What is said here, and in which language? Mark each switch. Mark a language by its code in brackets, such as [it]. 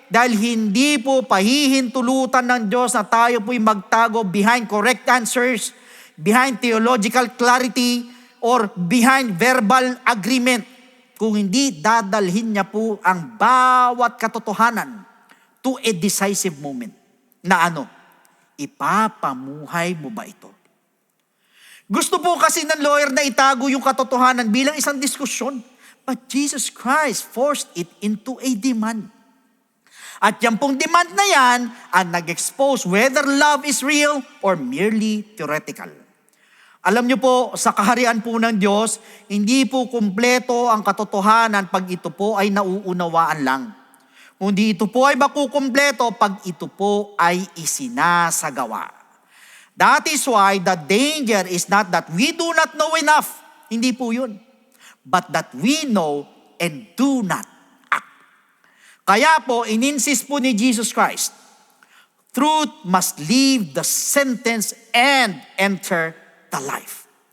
[tl] Dahil hindi po pahihintulutan ng Diyos na tayo po'y magtago [en] behind correct answers, behind theological clarity, or behind verbal agreement. [tl] Kung hindi, dadalhin niya po ang bawat katotohanan [en] to a decisive moment. [tl] Na ano? Ipapamuhay mo ba ito? Gusto po kasi ng lawyer na itago yung katotohanan bilang isang diskusyon. [en] But Jesus Christ forced it into a demand. [tl] At yan pong demand na yan ang nag-expose [en] whether love is real or merely theoretical. [tl] Alam niyo po, sa kaharian po ng Diyos, hindi po kumpleto ang katotohanan pag ito po ay nauunawaan lang. Kundi ito po ay makukumpleto pag ito po ay isinasagawa. [en] That is why the danger is not that we do not know enough. [tl] Hindi po yun. [en] But that we know and do not act. [tl] Kaya po, ininsist po [en] ni Jesus Christ, truth must leave the sentence and enter the life.